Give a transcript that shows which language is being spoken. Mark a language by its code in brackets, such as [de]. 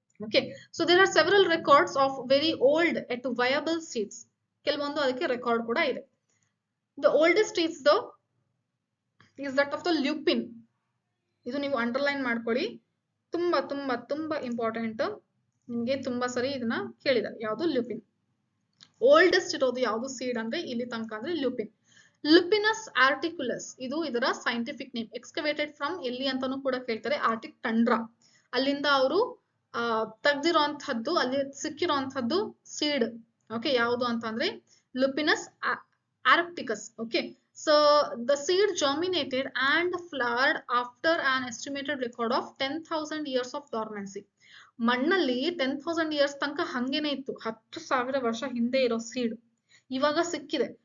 [en] Okay, so there are several records of very old yet viable seeds. [kn] ಕೆಲವೊಂದು ಅದಕ್ಕೆ record ಕೂಡ ಇದೆ. [en] The oldest is that of the lupin. [kn] ಇದು ನೀವು underline ಮಾಡ್ಕೊಳ್ಳಿ, ತುಂಬಾ ತುಂಬಾ ತುಂಬಾ ಇಂಪಾರ್ಟೆಂಟ್. ನಿಮ್ಗೆ ತುಂಬಾ ಸರಿ ಇದನ್ನ ಕೇಳಿದ್ದಾರೆ, ಯಾವುದು, ಲ್ಯೂಪಿನ್. ಓಲ್ಡೆಸ್ಟ್ ಇರೋದು ಯಾವುದು ಸೀಡ್ ಅಂದ್ರೆ ಇಲ್ಲಿ ತನಕ ಅಂದ್ರೆ ಲ್ಯೂಪಿನ್. ಲುಪಿನಸ್ ಆರ್ಟಿಕ್ಯುಲಸ್ ಇದು ಇದರ ಸೈಂಟಿಫಿಕ್ ನೇಮ್. ಎಕ್ಸ್ಕವೇಟೆಡ್ ಫ್ರಮ್ ಎಲ್ಲಿ ಅಂತಾನು ಕೂಡ ಕೇಳ್ತಾರೆ, ಆರ್ಟಿಕ್ ಟಂಡ್ರಾ. ಅಲ್ಲಿಂದ ಅವರು ತೆಗ್ದಿರೋಂಥದ್ದು, ಅಲ್ಲಿ ಸಿಕ್ಕಿರೋಂಥದ್ದು ಸೀಡ್. ಓಕೆ, ಯಾವುದು ಅಂತ ಅಂದ್ರೆ ಲುಪಿನಸ್ ಆರ್ಕ್ಟಿಕಸ್. Okay, [en] So the seed germinated and flowered after an estimated record of 10,000 years of dormancy. [kn] ಮಣ್ಣಲ್ಲಿ 10,000 ಇಯರ್ಸ್ ತನಕ ಹಂಗೇನೆ ಇತ್ತು, 10,000 ವರ್ಷ ಹಿಂದೆ ಇರೋ ಸೀಡ್ ಇವಾಗ ಸಿಕ್ಕಿದೆ.